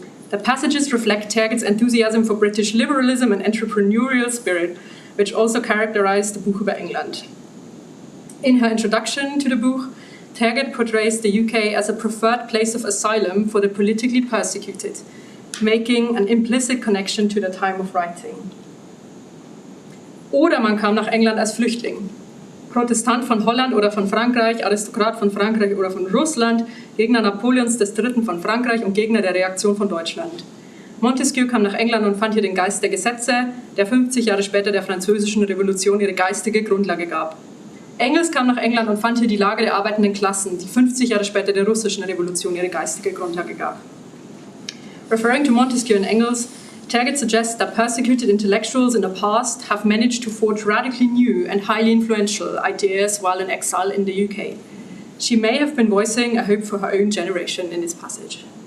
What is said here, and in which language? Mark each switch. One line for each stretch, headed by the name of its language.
English: The passages reflect Tergit's enthusiasm for British liberalism and entrepreneurial spirit, which also characterized the Buch über England. In her introduction to the book, Tergit portrays the UK as a preferred place of asylum for the politically persecuted, making an implicit connection to the time of writing.
German: Oder man kam nach England als Flüchtling. Protestant von Holland oder von Frankreich, Aristokrat von Frankreich oder von Russland, Gegner Napoleons III. Von Frankreich und Gegner der Reaktion von Deutschland. Montesquieu kam nach England und fand hier den Geist der Gesetze, der 50 Jahre später der Französischen Revolution ihre geistige Grundlage gab. Engels kam nach England und fand hier die Lage der arbeitenden Klassen, die 50 Jahre später der Russischen Revolution ihre geistige Grundlage gab.
English: Referring to Montesquieu and Engels, Tergit suggests that persecuted intellectuals in the past have managed to forge radically new and highly influential ideas while in exile in the UK. She may have been voicing a hope for her own generation in this passage.